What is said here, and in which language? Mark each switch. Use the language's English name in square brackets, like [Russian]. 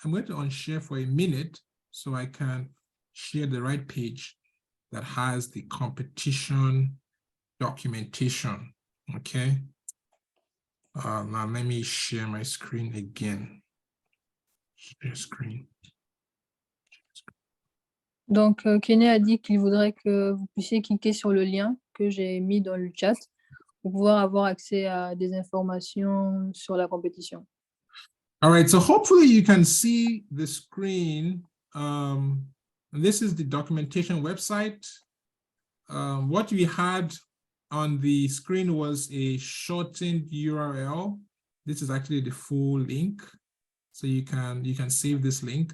[English] I'm going to unshare for a minute so I can share the right page that has the competition documentation, okay? Now let me share my screen again. Share screen. [French] Donc, Kenny a dit qu'il voudrait que vous puissiez cliquer sur le lien que j'ai mis dans le chat pour pouvoir avoir accès à des informations sur la compétition. [English] All right, so hopefully you can see the screen. This is the documentation website. What we had on the screen was a shortened URL. This is actually the full link. So you can save this link.